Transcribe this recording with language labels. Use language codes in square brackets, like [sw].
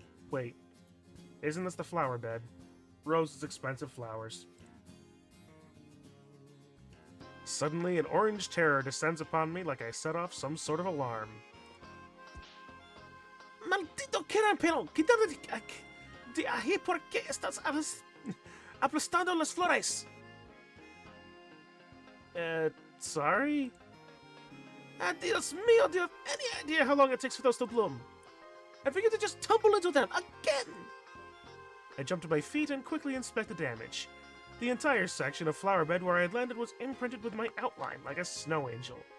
[en] Wait, isn't this the flower bed? Rosa's expensive flowers. Suddenly, an orange terror descends upon me like I set off some sort of alarm. [es] Maldito caramelo! Quítate de ahí porque estás aplastando las flores! [en] Sorry? [es] Dios mío, [en] do you have any idea how long it takes for those to bloom? I figured to just tumble into them again! I jumped to my feet and quickly inspect the damage. The entire section of flower bed where I had landed was imprinted with my outline like a snow angel.